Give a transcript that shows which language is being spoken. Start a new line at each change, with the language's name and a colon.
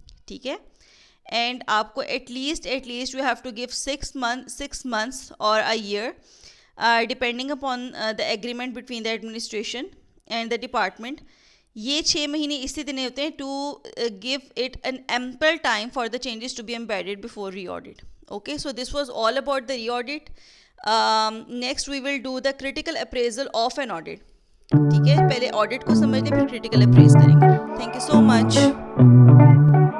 Hindi: ठीक है,
English: and
Hindi: आपको
English: At least you have to give 6 months और a year depending upon the agreement between the administration and the department.
Hindi: ये 6 महीने इसलिए देने होते हैं
English: To give it an ample time for the changes to be embedded before re audit. Okay, so this was all about the re-audit. Next we will do the critical appraisal of an audit.
Hindi: ठीक है, पहले audit को समझ लें फिर critical appraise करेंगे.
English: Thank you so much.